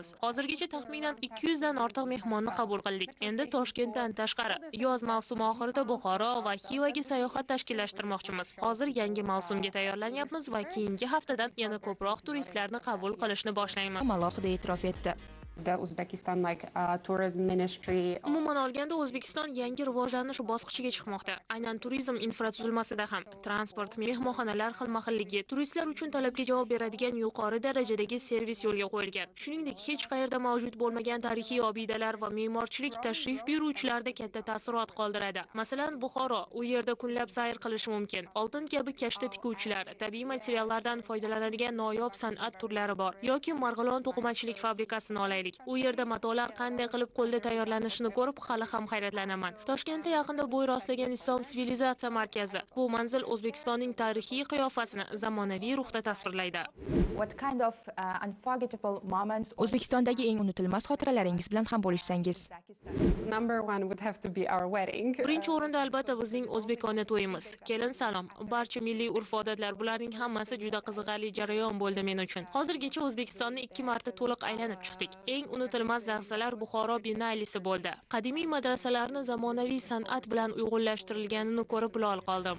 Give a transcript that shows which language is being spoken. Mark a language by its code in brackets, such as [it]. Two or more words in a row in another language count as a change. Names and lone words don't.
[uz] Hozirgacha taxminan 200 dan ortiq mehmonni qabul qildik. Endi Toshkentdan tashqari yoz mavsumi oxirida Buxoro va Xivaga sayohat tashkillashtirmoqchimiz. Hozir yangi mavsumga tayyorlanyapmiz va keyingi haftadan yana ko'proq turistlarni qabul qilishni boshlaymiz. Alohida e'tirof etdi. [en] The Uzbekistan tourism ministry. [uz] Umuman olganda O'zbekiston yangi rivojlanish bosqichiga chiqmoqda. Aynan turizm infratuzilmasida ham transport, mehmonxonalar xilma-xilligi, turistlar uchun talabga javob beradigan yuqori darajadagi servis yo'lga qo'yilgan. Shuningdek, hech qayerda mavjud bo'lmagan tarixiy obidalar va me'morchilik tashrif buyuruvchilarda katta taassurot qoldiradi. Masalan, Buxoro, u yerda kunlab sayr qilish mumkin. Oltin kabi kashta tikuvchilar, tabiiy materiallardan foydalanadigan noyob san'at turlari bor. Yoki Marg'ilon to'qimachilik fabrikasini olaylik. U yerda matolar qanday qilib qo'lda tayyorlanishini ko'rib hali ham hayratlanaman. Toshkentda yaqinda bo'y rostlagan Islom sivilizatsiya markazi. Bu manzil O'zbekistonning tarixiy qiyofasini zamonaviy ruhda tasvirlaydi. [en] What kind of unforgettable moments? [uz] O'zbekistondagi eng unutilmas xotiralaringiz bilan ham bo'lishsangiz. [en] Number one would have to be our wedding. [uz] Birinchi o'rinda albatta bizning o'zbekona to'yimiz. Kelin salom, barcha milliy urf-odatlar, bularning hammasi juda qiziqarli jarayon bo'ldi men uchun. Hozirgacha O'zbekistonni 2 marta to'liq aylanib chiqdik. Eng unutilmas lahzalar Buxoro Biennalesi bo'ldi. Qadimiy madrasalarni zamonaviy san'at bilan uyg'unlashtirilganini ko'rib lol qoldim.